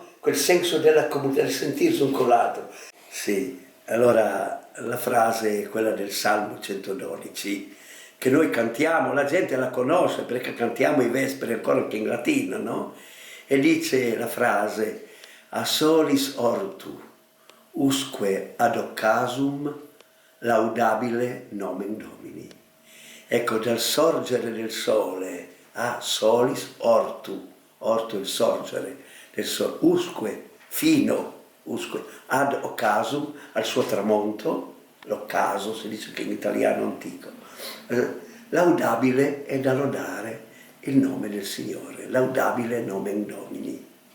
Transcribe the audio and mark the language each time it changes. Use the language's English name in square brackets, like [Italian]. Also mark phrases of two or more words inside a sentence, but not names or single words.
[Italian] Quel senso della comunità, di sentirsi un con l'altro. Sì, allora la frase è quella del Salmo 112, che noi cantiamo, la gente la conosce perché cantiamo i vespri ancora anche in latino, no? E dice la frase: [Latin] a solis ortu, usque ad occasum laudabile nomen Domini. [Italian] Ecco, dal sorgere del sole [Latin] a solis ortu, [Italian] ortu il sorgere del sole, usque, fino, [Latin] usque, ad occasum, [Italian] al suo tramonto, l'occaso si dice che in italiano antico, laudabile è da lodare il nome del Signore, [Latin] laudabile nomen Domini.